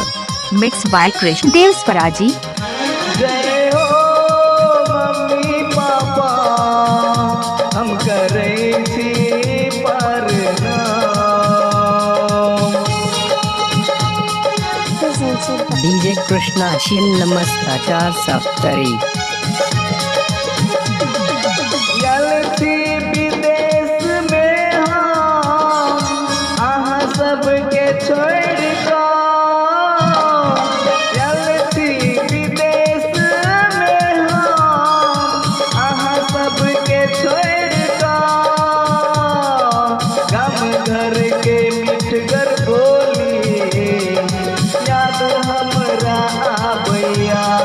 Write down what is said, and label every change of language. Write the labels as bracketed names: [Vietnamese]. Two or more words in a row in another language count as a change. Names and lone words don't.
[English] Mixed by कृष्णदेव स्वराजी। [Maithili] जय हो मम्मी पापा, हम करे थी प्रणाम। DJ Krishna छिन्नमस्ताचार सप्तरी। थी विदेश में हम, अहाँ सबके छोड़ थी विदेश में हम, अहाँ सबके छोड़ गम घर के मिठगर बोली, याद हमरा आबैया।